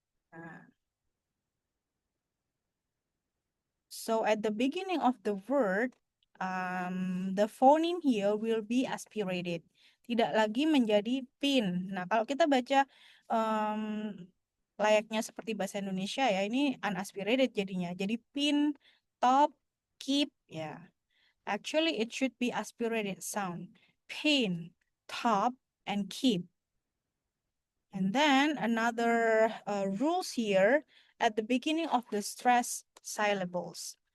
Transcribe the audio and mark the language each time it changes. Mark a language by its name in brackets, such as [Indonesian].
[English] Nah, so at the beginning of the word, the phoneme here will be aspirated. [Indonesian] Tidak lagi menjadi pin. Nah, kalau kita baca um, layaknya seperti bahasa Indonesia ya, ini unaspirated jadinya. Jadi pin, top, keep ya. [English] Actually, it should be aspirated sound. Pin, top, and keep. And then another rules here at the beginning of the stress syllables.